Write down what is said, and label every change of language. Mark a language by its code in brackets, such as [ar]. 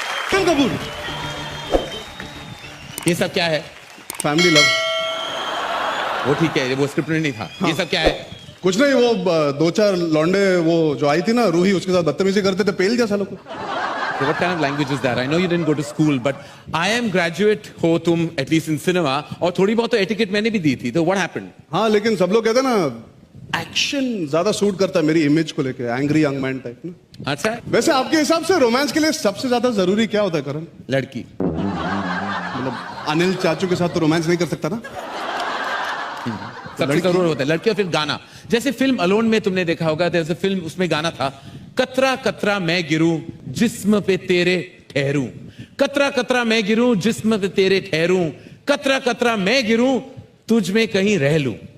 [hi] Film Kapoor, ये सब क्या है? Family love. वो ठीक है, वो स्क्रिप्ट में नहीं था। ये सब क्या है? कुछ नहीं, वो 2-4 लौंडे वो जो आई थी ना रूही, उसके साथ बदतमीजी करते थे, पेल गया सालों को। [en] So what kind of language is that? I know you didn't go to school, but I am graduate [hi] हो तुम [en] at least in cinema, [hi] और थोड़ी बहुत तो [en] etiquette [hi] मैंने भी दी थी। तो [en] what happened? [hi] हाँ, लेकिन सब लोग कहते हैं ना एक्शन ज्यादा सूट करता है मेरी इमेज को लेके, [en] angry young man [hi] टाइप ना। अच्छा, वैसे आपके हिसाब से रोमांस के लिए सबसे ज्यादा जरूरी क्या होता है करण? लड़की। मतलब अनिल चाचू के साथ तो रोमांस नहीं कर सकता ना। सबसे जरूर होता है लड़की, और फिर गाना। जैसे फिल्म अलोन में तुमने देखा होगा, जैसे फिल्म उसमें गाना था, कतरा कतरा मैं गिरूं जिस्म पे तेरे ठहरूं, कतरा कतरा मैं गिरूं जिस्म पे तेरे ठहरूं, कतरा कतरा मैं गिरूं तुझ में कहीं रह लूं।